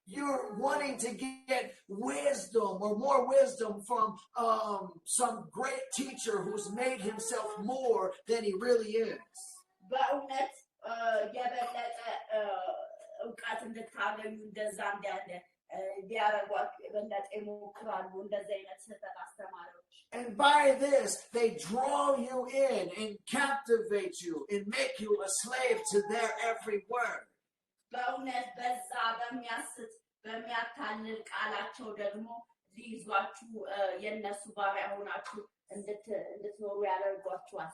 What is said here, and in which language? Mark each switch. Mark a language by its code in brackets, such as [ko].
[en] You're wanting to get wisdom or more wisdom from some great teacher who's made himself more than he really is. [am] በእውነት የበለጠ እውቀት እንድታገኙ እንደዛ እንዳለ ሊያረጓችሁ የበለጠ ይሞክራሉ እንደዚህ አይነት ስህተት አስተማሪዎች። [en] And by this, they draw you in and captivate you and make you a slave to their every word. [am] በእውነት በዛ በሚያስት በሚያታልል ቃላቸው ደግሞ ሊይዟችሁ የነሱ ባሪያ ሆናችሁ እንድትኖሩ ያደርጓችኋል።